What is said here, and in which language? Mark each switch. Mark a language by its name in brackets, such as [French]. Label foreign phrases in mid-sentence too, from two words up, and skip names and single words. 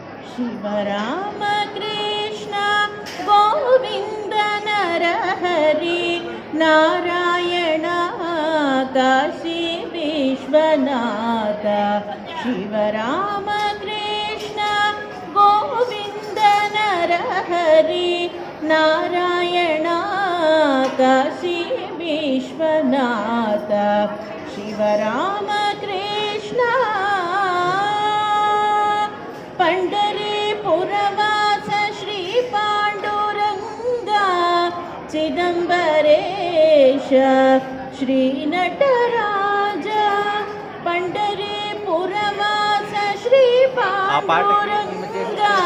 [Kannada] ಶಿವರಾಮ ಕೃಷ್ಣ ಗೋವಿಂದ ನರಹರಿ ನಾರಾಯಣ ಕಾಶಿ ವಿಶ್ವನಾಥ ಶಿವರಾಮ ಕೃಷ್ಣ ಗೋವಿಂದ ನರಹರಿ ನಾರಾಯಣ ಕಾಶಿ ವಿಶ್ವನಾಥ ಶಿವರಾಮ ಕೃಷ್ಣ [Marathi] पंढरीपुरवास श्री पांडुरंग चिदंबरेश श्री नटराज पंढरीपुरवास श्री पांडुरंग